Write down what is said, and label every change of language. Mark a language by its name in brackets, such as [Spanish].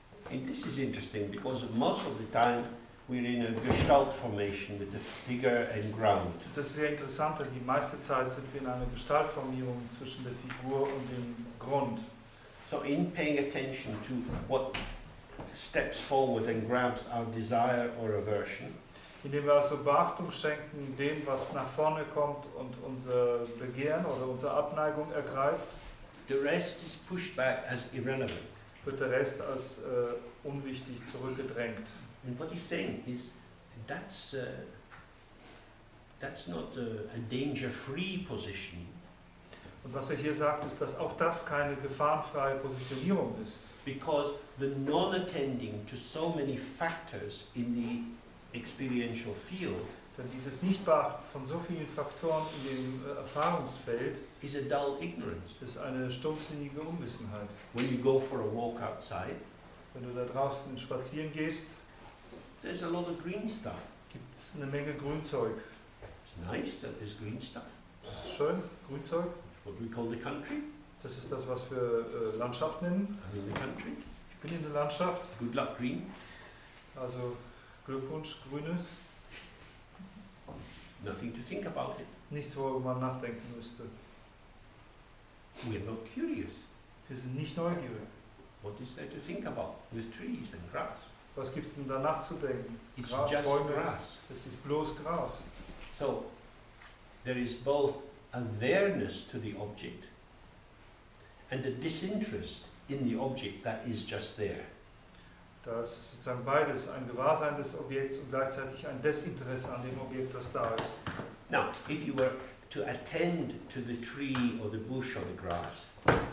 [English] And this is interesting because most of the time we're in a gestalt formation with the figure and ground. [German] Das ist sehr interessant, denn die meiste Zeit sind wir in einer Gestaltformierung zwischen der Figur und dem Grund. [English] So in paying attention to what steps forward and grabs our desire or aversion, [German] Indem wir also Beachtung schenken dem, was nach vorne kommt und unser Begehren oder unsere Abneigung ergreift, [English] the rest is pushed back as irrelevant. [German] wird der Rest als unwichtig zurückgedrängt. [English] And what he's saying is that's not a danger-free position, [German] Und was er hier sagt, ist, dass auch das keine gefahrenfreie Positionierung ist. [English] because the non-attending to so many factors in the experiential field [German] Denn dieses Nichtbeachten von so vielen Faktoren in dem Erfahrungsfeld [English] is a dull ignorance. [German] ist eine stumpfsinnige Unwissenheit. [English] When you go for a walk outside, [German] Wenn du da draußen spazieren gehst, [English] there's a lot of green stuff. [German] gibt es eine Menge Grünzeug. [English] It's nice that there's green stuff. [German] Schön, Grünzeug. [English] What we call the country. [German] Das ist das, was wir Landschaft nennen. [English] I'm in the country. [German] Ich bin in der Landschaft, [English] Good luck, green. [German] also Glückwunsch, Grünes. [English] Nothing to think about it. [German] Nichts, worüber man nachdenken müsste. [English] We're not curious. [German] Wir sind nicht neugierig. [English] What is there to think about with trees and grass? [German] Was gibt es denn da nachzudenken? [English] It's [German] Gras, [English] just [German] Bäume. [English] grass. [German] Es ist bloß Gras. [English] So there is both awareness to the object and a disinterest in the object that is just there. [German] Da ist sozusagen beides, ein Gewahrsein des Objekts und gleichzeitig ein Desinteresse an dem Objekt, das da ist. [English] Now, if you were to attend to the tree or the bush or the grass,